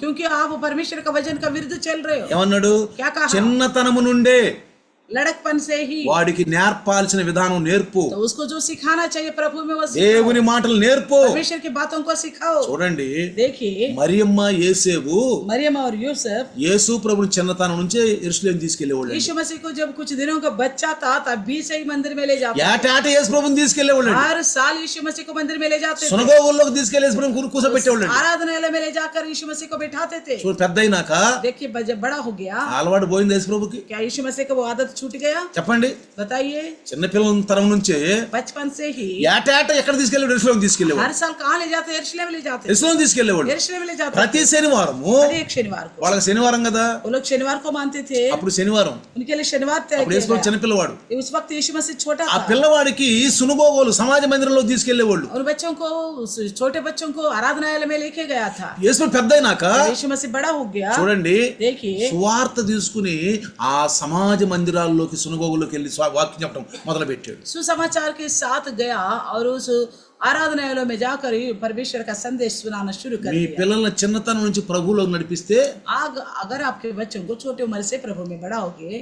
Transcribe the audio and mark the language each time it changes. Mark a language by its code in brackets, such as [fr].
[hi] क्योंकि आप परमेश्वर का वचन का विरुद्ध चल रहे हो। [te] ఏమన్నాడు? [hi] क्या कहा? [te] చిన్నతనము నుండే [hi] लड़कपन से ही [te] వాడికి నేర్పాల్సిన విధానం నేర్పు, [hi] तो उसको जो सिखाना चाहिए प्रभु में वो सिखाओ। [te] దేవుని మాటలు నేర్పు. [hi] परमेश्वर की बातों को सिखाओ। [te] చూడండి, [hi] देखिए [te] మరియమ్మ యేసేపు [hi] मरियम और यूसुफ [te] యేసు ప్రభుని చిన్నతనం నుంచే యెరూషలేం తీసుకెళ్లేవాళ్ళు. [hi] यीशु मसीह को जब कुछ दिनों का बच्चा था तब भी से ही मंदिर में ले जाते, [te] ఏటాట యేసు ప్రభుని తీసుకెళ్లేవాళ్ళు. [hi] हर साल यीशु मसीह को मंदिर में ले जाते थे, [te] సునగోగుల్లోకి తీసుకెళ్లి యేసు ప్రభుని కూర్చోబెట్టేవాళ్ళు. [hi] आराधनालय में ले जाकर यीशु मसीह को बैठाते थे। [te] చూడు, పెద్ద అయినాక [hi] देखिए जब बड़ा हो गया, [te] అలవాటు పోయింది యేసు ప్రభుకి. [hi] क्या यीशु मसीह का वो आदत छूट गया? [te] చెప్పండి, [hi] बताइए। [te] చిన్నపిల్లల తరం నుంచే [hi] बचपन से ही [te] ఏటాట ఎక్కడ తీసుకెళ్లేవాడు? యెరూషలేం తీసుకెళ్లేవాడు. [hi] हर साल कहाँ ले जाते? यरूशलेम में ले जाते, [te] యెరూషలేం తీసుకెళ్లేవాడు. [hi] यरूशलेम में ले जाते [te] ప్రతి శనివారము. [hi] हर एक शनिवार को। [te] వాళ్ళకి శనివారం కదా, [hi] वो लोग शनिवार को मानते थे, [te] అప్పుడు శనివారం. [hi] उनके लिए शनिवार तय [te] అప్పుడు యేసు [hi] किया [te] ప్రభు చిన్నపిల్లవాడు. [hi] गया। उस वक्त यीशु मसीह छोटा [te] ఆ [hi] था, [te] పిల్లవాడికి సునగోగులు సమాజ మందిరంలో తీసుకెళ్లేవాళ్ళు. [hi] और बच्चों को, उस छोटे बच्चों को आराधनालय में लेके गया था। [te] యేసు ప్రభు పెద్ద అయినాక [hi] यीशु मसीह बड़ा हो गया, [te] చూడండి, [hi] देखिए [te] సువార్త తీసుకుని ఆ సమాజ మందిరాల్లోకి సునగోగుల్లోకి వెళ్ళి వాక్యం చెప్పడం మొదలు పెట్టాడు. [hi] सुसमाचार के साथ गया और उस आराधनालयों में जाकर ही परमेश्वर का संदेश सुनाना शुरू कर [te] మీ [hi] दिया। [te] పిల్లల్ని చిన్నతనం నుంచి ప్రభువులోకి నడిపిస్తే [hi] अगर आपके बच्चों को छोटे उम्र से प्रभु में बड़ा हो गए,